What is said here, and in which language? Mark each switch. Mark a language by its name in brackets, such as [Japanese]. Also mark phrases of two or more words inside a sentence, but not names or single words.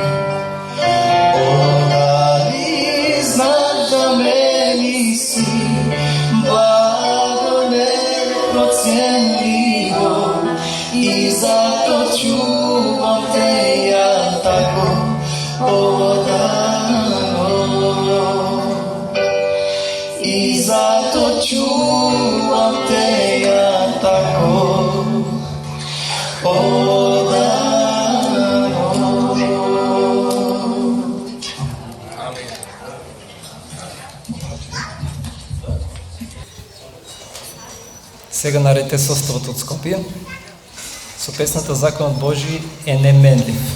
[Serbian] Odali znaš da meni si blago neprocjenljivo, i zato čuvam te ja tako odano, i zato čuvam te ja tako odano. [Macedonian] Сега наредите составот од Скопје со песната Законот Божи е неменлив.